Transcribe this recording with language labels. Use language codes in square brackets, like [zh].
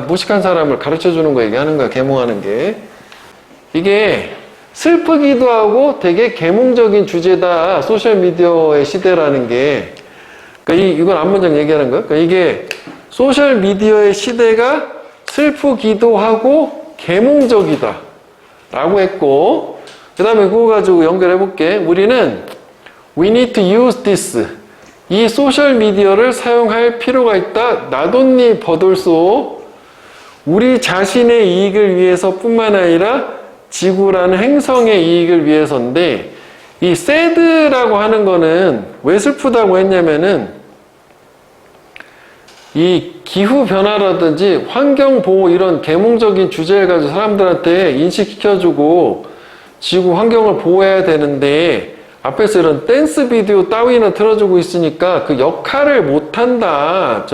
[ko] 무식한 사람을 가르쳐주는 거 얘기하는 거야. 계몽하는 게. 이게 슬프기도 하고 되게 계몽적인 주제다. 소셜미디어의 시대라는 게. 그러니까 이건 앞문장 얘기하는 거야. 그러니까 이게 소셜미디어의 시대가 슬프기도 하고 계몽적이다. 라고 했고, 그 다음에 그거 가지고 연결해 볼게. 우리는 [en] We need to use this. [ko] 이 소셜미디어를 사용할 필요가 있다. 나돈니 버돌소. 우리 자신의 이익을 위해서 뿐만 아니라 지구라는 행성의 이익을 위해서인데 이 sad라고 하는 거는 왜 슬프다고 했냐면은 이 기후변화라든지 환경보호 이런 계몽적인 주제를 가지고 사람들한테 인식시켜주고 지구 환경을 보호해야 되는데 앞에서 이런 댄스 비디오 따위나 틀어주고 있으니까 그 역할을 못한다.